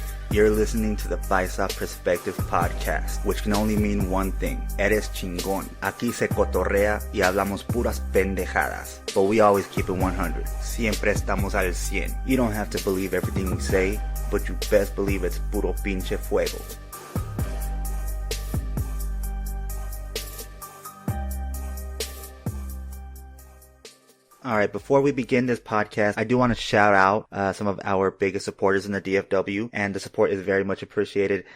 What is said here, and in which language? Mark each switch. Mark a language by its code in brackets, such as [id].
[en] You're listening to the Paisa Perspective Podcast, which can only mean one thing. [es] Eres chingón. Aquí se cotorrea y hablamos puras pendejadas. [en] But we always keep it 100. [es] Siempre estamos al 100. [en] You don't have to believe everything we say, but you best believe it's [es] puro pinche fuego. [en] Alright, before we begin this podcast, I do want to shout out some of our biggest supporters in the DFW, and the support is very much appreciated.